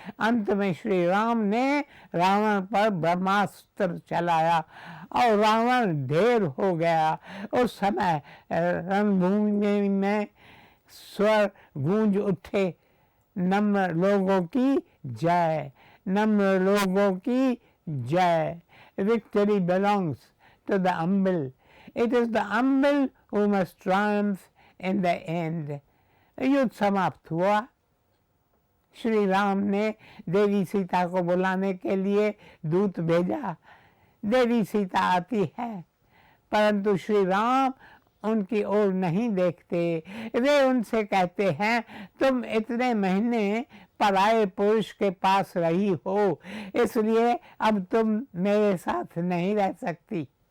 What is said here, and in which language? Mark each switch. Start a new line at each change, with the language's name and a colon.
Hindi: अंत में श्री राम ने रावण पर ब्रह्मास्त्र चलाया और रावण ढेर हो गया। उस समय रणभूमि में स्वर गूंज उठे, नम्र लोगों की जय, नम्र लोगों की जय।
English: Victory belongs to the humble. It is the humble who must triumph in the end.
Hindi: युद्ध समाप्त हुआ। श्री राम ने देवी सीता को बुलाने के लिए दूत भेजा। देवी सीता आती है, परंतु श्री राम उनकी ओर नहीं देखते। वे उनसे कहते हैं, तुम इतने महीने पराये पुरुष के पास रही हो, इसलिए अब तुम मेरे साथ नहीं रह सकती।